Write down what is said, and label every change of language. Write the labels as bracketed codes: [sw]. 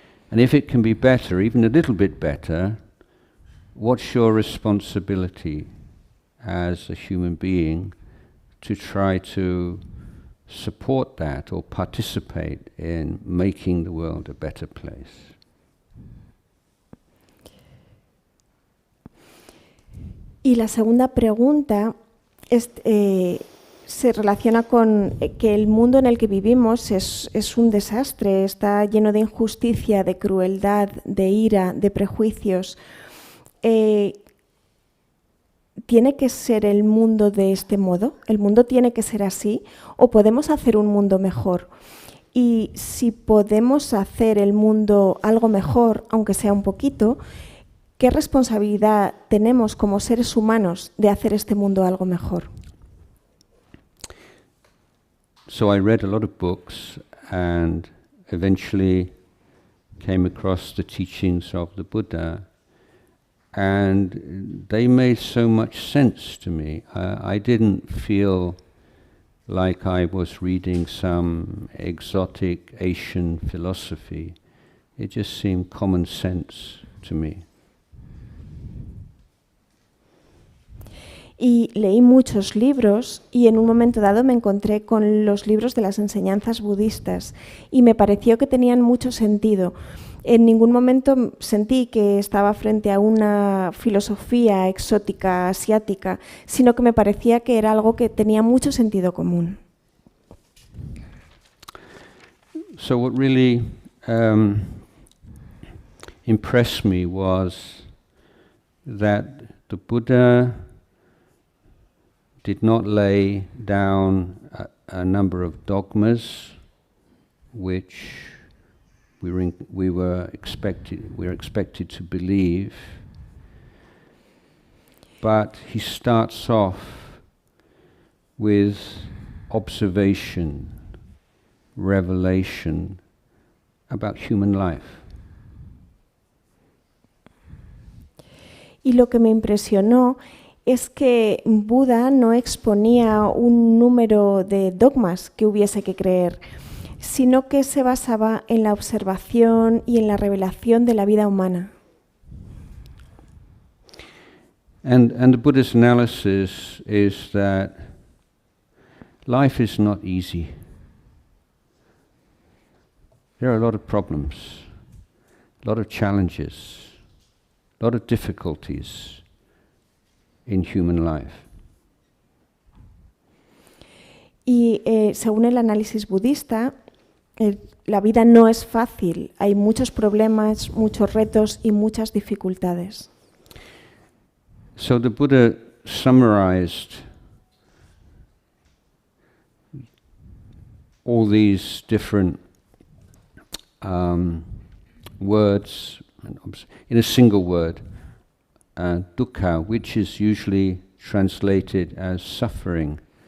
[en] And if it can be better, even a little bit better, what's your responsibility as a human being to try to support that or participate in making the world a better place? [es] Y la segunda pregunta se relaciona con que el mundo en el que vivimos es un desastre, está lleno de injusticia, de crueldad, de ira, de prejuicios. ¿Tiene que ser el mundo de este modo? ¿El mundo tiene que ser así? ¿O podemos hacer un mundo mejor? Y si podemos hacer el mundo algo mejor, aunque sea un poquito, ¿qué responsabilidad tenemos como seres humanos de hacer este mundo algo mejor? [en] So I read a lot of books and eventually came across the teachings of the Buddha, and they made so much sense to me. I didn't feel like I was reading some exotic Asian philosophy. It just seemed common sense to me. [es] Y leí muchos libros y en un momento dado me encontré con los libros de las enseñanzas budistas y me pareció que tenían mucho sentido. En ningún momento sentí que estaba frente a una filosofía exótica, asiática, sino que me parecía que era algo que tenía mucho sentido común. [en] So what really impressed me was that the Buddha did not lay down a number of dogmas which we're expected to believe, but he starts off with observation, revelation about human life. [es] Y lo que me impresionó es que Buda no exponía un número de dogmas que hubiese que creer, sino que se basaba en la observación y en la revelación de la vida humana. [en] And the Buddha's analysis is that life is not easy. There are a lot of problems, a lot of challenges, a lot of difficulties in human life. [es] Y según el análisis budista, La vida no es fácil, hay muchos problemas, muchos retos y muchas dificultades. [en] So the Buddha summarized all these different words in a single word, dukkha, which is usually translated as suffering.